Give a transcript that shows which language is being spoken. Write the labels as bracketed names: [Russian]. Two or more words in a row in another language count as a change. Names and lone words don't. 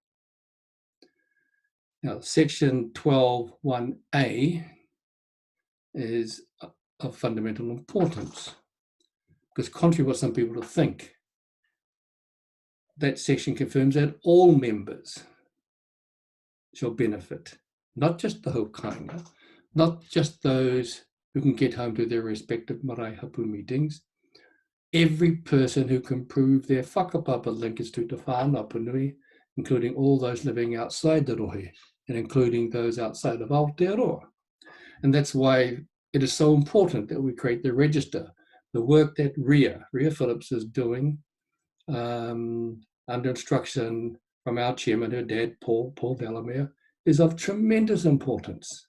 [English] Now, Section 12(1)A is of fundamental importance, because contrary to what some people think, that section confirms that all members shall benefit, not just the hokainga, not just those who can get home to their respective [Māori] marae hapu [English] meetings. Every person who can prove their whakapapa linkage to Te Whanau Punui, including all those living outside the rohe, and including those outside of Aotearoa. And that's why it is so important that we create the register. The work that Ria Phillips is doing under instruction from our chairman, her dad, Paul Delamere, is of tremendous importance.